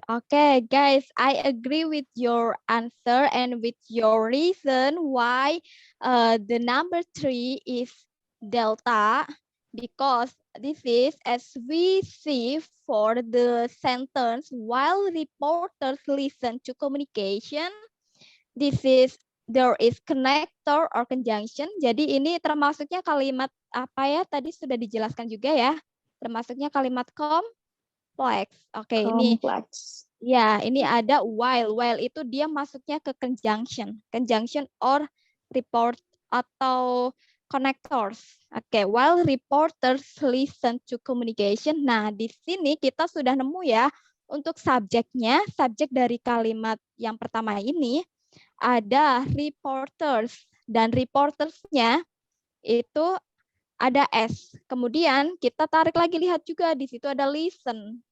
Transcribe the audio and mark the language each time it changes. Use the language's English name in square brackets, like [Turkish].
[English] Okay, guys, I agree with your answer and with your reason why the number 3 is delta, because this is, as we see for the sentence, while reporters listen to communication, this is there is connector or conjunction. [Indonesian] Jadi ini termasuknya kalimat apa ya? Tadi sudah dijelaskan juga ya. Termasuknya kalimat kompleks. Oke, ini ya, ini ada while. While itu dia masuknya ke conjunction. Conjunction or report atau connectors. [English] Oke, while reporters listen to communication. [Indonesian] Nah, di sini kita sudah nemu ya untuk subjeknya, subjek dari kalimat yang pertama ini ada reporters, dan reportersnya itu ada S. Kemudian kita tarik lagi, lihat juga di situ ada listen.